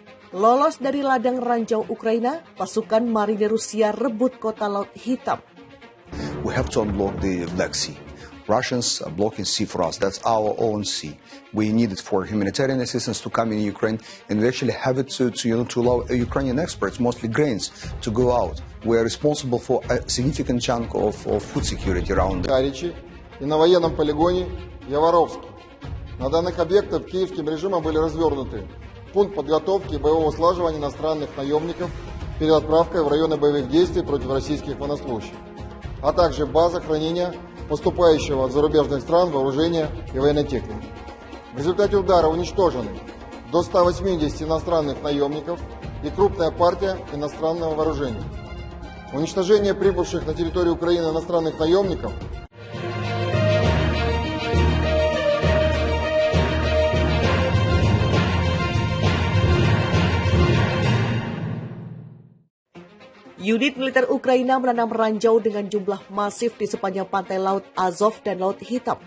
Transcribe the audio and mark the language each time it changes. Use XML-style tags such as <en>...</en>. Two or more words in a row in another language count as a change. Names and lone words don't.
<id>Lolos dari ladang ranjau Ukraina, pasukan marinir Rusia rebut kota Laut Hitam.</id> <en>We have to unblock the Black Sea. Russians are blocking sea for us. That's our own sea. We need it for humanitarian assistance to come in Ukraine, and we actually have it to allow Ukrainian exports, mostly grains, to go out. We are responsible for a significant chunk of food security around.</en> <ru>И на военном полигоне Яворовский. На данных объектах киевским режимом были развернуты пункт подготовки и боевого слаживания иностранных наемников перед отправкой в районы боевых действий против российских военнослужащих, а также база хранения поступающего от зарубежных стран вооружения и военной техники. В результате удара уничтожены до 180 иностранных наемников и крупная партия иностранного вооружения. Уничтожение прибывших на территорию Украины иностранных наемников</ru> <id>Unit militer Ukraina menanam ranjau dengan jumlah masif di sepanjang pantai Laut Azov dan Laut Hitam.</id>